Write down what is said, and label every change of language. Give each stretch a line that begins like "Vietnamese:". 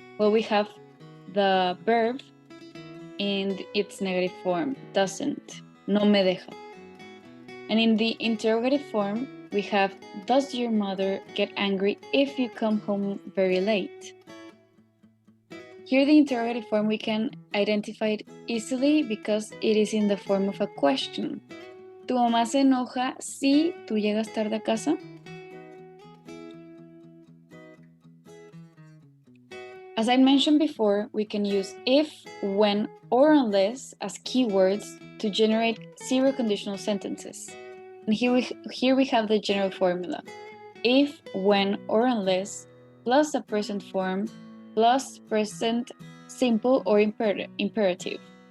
English: Well, we have the verb in its negative form, doesn't,
Spanish: no me deja.
English: And in the interrogative form, we have, does your mother get angry if you come home very late? Here the interrogative form we can identify it easily because it is in the form of a question.
Spanish: ¿Tu mamá se enoja si tú llegas tarde a casa?
English: As I mentioned before, we can use if, when, or unless as keywords to generate zero conditional sentences. And here we have the general formula. If, when, or unless, plus the present form, plus present simple or imperative.